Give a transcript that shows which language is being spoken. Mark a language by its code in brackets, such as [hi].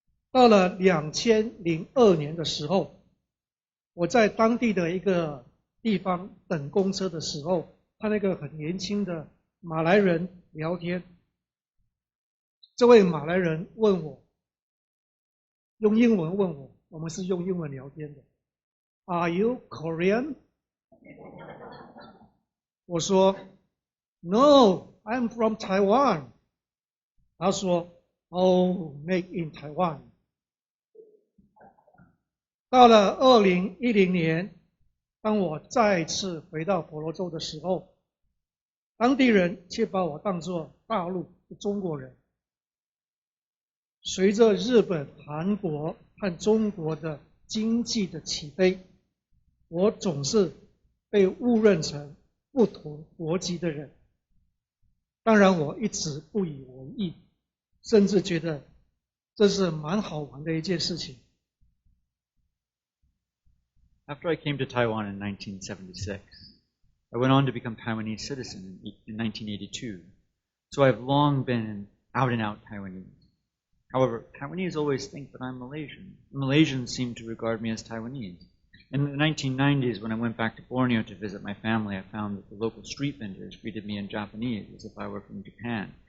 [zh] 到了2002年的时候，我在当地的一个地方等公车的时候，和那个很年轻的马来人聊天。这位马来人问我，用英文问我，我们是用英文聊天的。 [en] Are you Korean？ [zh] 我说 [en] No, I'm from Taiwan。 [zh] 他说 [en] Oh, made in Taiwan。 [zh] 到了2010年，当我再次回到婆罗洲的时候，当地人却把我当作大陆的中国人。随着日本、韩国和中国的经济的起飞，我总是被误认成不同国籍的人。当然我一直不以为意，甚至觉得这是蛮好玩的一件事情。 [en] After I came to Taiwan in 1976, I went on to become Taiwanese citizen in 1982. So I've long been out-and-out Taiwanese. However, Taiwanese always think that I'm Malaysian. Malaysians seem to regard me as Taiwanese. In the 1990s, when I went back to Borneo to visit my family, I found that the local street vendors greeted me in Japanese as if I were from Japan.